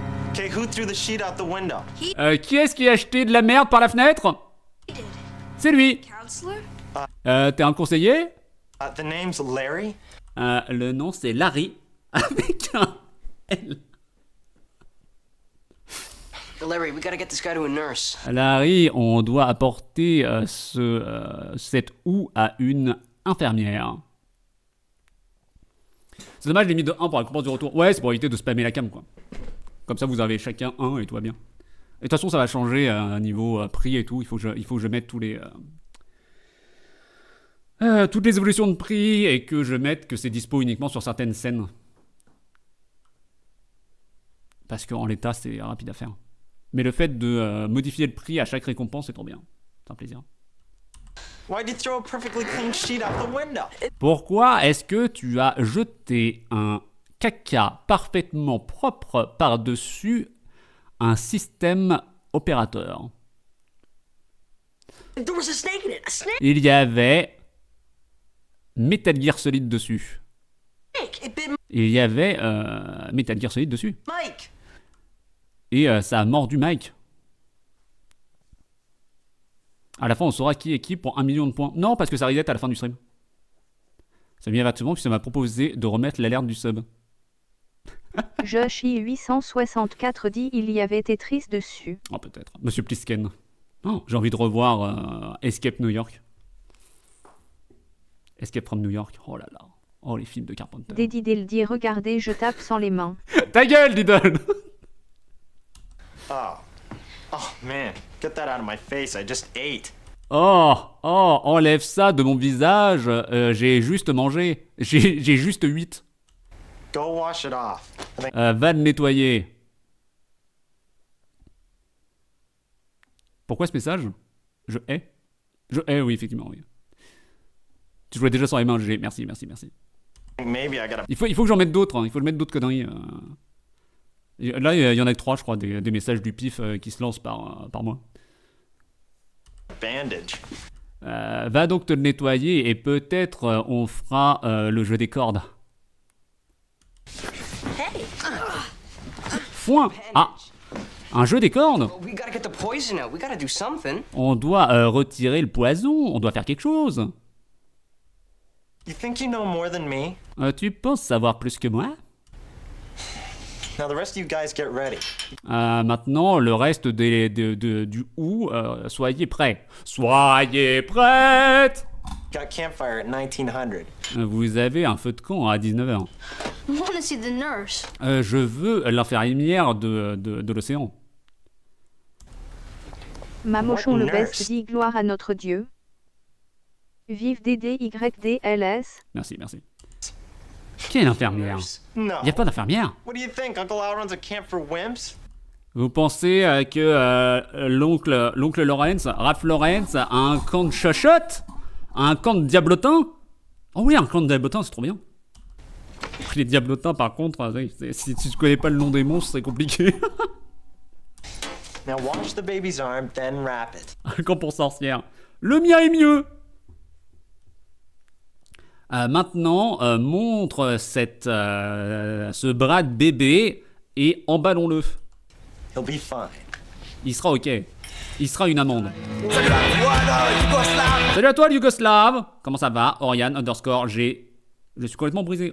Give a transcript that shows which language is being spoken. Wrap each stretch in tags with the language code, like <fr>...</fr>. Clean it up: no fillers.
<en>Okay, who threw the sheet out the window?</en> <fr>Qui est-ce qui a acheté de la merde par la fenêtre? C'est lui.</fr> <en>Counselor?</en> <fr>T'es un conseiller?</fr> <en>The name's Larry.</en> <fr>Le nom c'est Larry. Avec un L.</fr> <en>Larry, we gotta get this guy to a nurse.</en> <fr>Larry, on doit apporter cette houe à une infirmière. C'est dommage, j'ai mis de 1 pour la récompense du retour. Ouais, c'est pour éviter de spammer la cam, quoi. Comme ça, vous avez chacun 1 et tout va bien. Et de toute façon, ça va changer à niveau prix et tout. Il faut que je mette toutes les évolutions de prix et que je mette que c'est dispo uniquement sur certaines scènes. Parce qu'en l'état, c'est rapide à faire. Mais le fait de modifier le prix à chaque récompense, c'est trop bien. C'est un plaisir.</fr> <en>Why'd you throw a perfectly clean sheet out the window?</en> <fr>Pourquoi est-ce que tu as jeté un caca parfaitement propre par-dessus un système opérateur?</fr> <en>There was a snake in it! A snake!</en> <fr>Il y avait Metal Gear Solid dessus.</fr> <en>It bit</en> <fr>Il y avait Metal Gear Solid dessus.</fr> <en>Mike!</en> <fr>Et ça a mordu Mike. À la fin, on saura qui est qui pour 1 million de points. Non, parce que ça reset à la fin du stream. Ça vient exactement puis ça m'a proposé de remettre l'alerte du sub. Joshi 864 dit il y avait Tetris dessus. Oh, peut-être. Monsieur Plisken. Oh, j'ai envie de revoir Escape New York. Escape from New York. Oh là là. Oh, les films de Carpenter. Dédidel dit regardez, je tape sans les mains. Ta gueule, Diddle.</fr> <en>Oh man, get that out of my face. I just ate.</en> <fr>Oh, enlève ça de mon visage. J'ai juste mangé. J'ai juste 8.</fr> <en>Go wash it off.</en> <fr>Va le nettoyer. Pourquoi ce message? Je hais. Je hais, oui, effectivement, oui. Tu jouais déjà sans les mains, GG. Merci.</fr> <en>Maybe I gotta</en> <fr>Il faut que j'en mette d'autres. Hein. Il faut mettre d'autres conneries. Là, il y en a que 3, je crois, des messages du pif qui se lancent par mois.</fr> <en>bandage.</en> <fr>Va donc te le nettoyer et peut-être on fera le jeu des cordes. Foin. Ah, un jeu des cordes. We gotta get the poison out. We gotta do something. On doit retirer le poison. On doit faire quelque chose. You think you know more than me? Tu penses savoir plus que moi? Now the rest of you guys get ready. Maintenant, le reste du ou, soyez prêts. Soyez prêtes!</fr> <en>Got campfire at 1900.</en> <fr>Vous avez un feu de camp à 19h.</fr> <en>I want to see the nurse.</en> <fr>Je veux l'infirmière de l'océan. Mamochon le</fr> <en>Nurse.</en> <fr>best dit gloire à notre Dieu. Vive DDYDLS. Merci. Quelle infirmière?</fr> <en>No.</en> <fr>Il n'y a pas d'infirmière.</fr> <en>What do you think? Uncle Al runs a camp for wimps?</en> <fr>Vous pensez que l'oncle Lawrence, Raph Lawrence, a un camp de chochotte? Un camp de diablotins? Oh oui, un camp de diablotins, c'est trop bien. Les diablotins, par contre, si tu connais pas le nom des monstres, c'est compliqué.</fr> <en>Now wash the baby's arm, then wrap it.</en> <fr>Un camp pour sorcières. Le mien est mieux. Maintenant, montre ce bras de bébé et emballons-le.</fr> <en>He'll be fine.</en> <fr>Il sera ok. Il sera une amende. Salut à toi, le Yougoslave. Comment ça va? Oriane underscore G. Je suis complètement brisé.</fr>